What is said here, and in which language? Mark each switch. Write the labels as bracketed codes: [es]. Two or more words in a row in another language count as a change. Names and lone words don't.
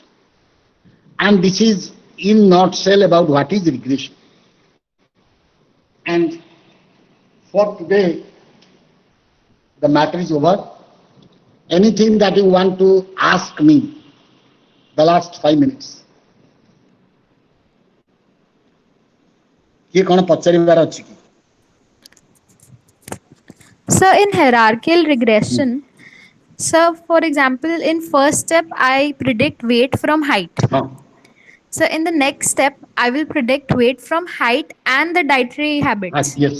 [en] And this is in nutshell about what is regression. And for today, the matter is over. anything that you want to ask me the last 5 minutes? [or] କିଏ କ'ଣ ପଚାରିବାର ଅଛି କି? [en] So in hierarchical regression, so for example, in first step, I predict weight from height. [or] ହଁ [en] So in the next step, I will predict weight from height and the dietary habits. yes,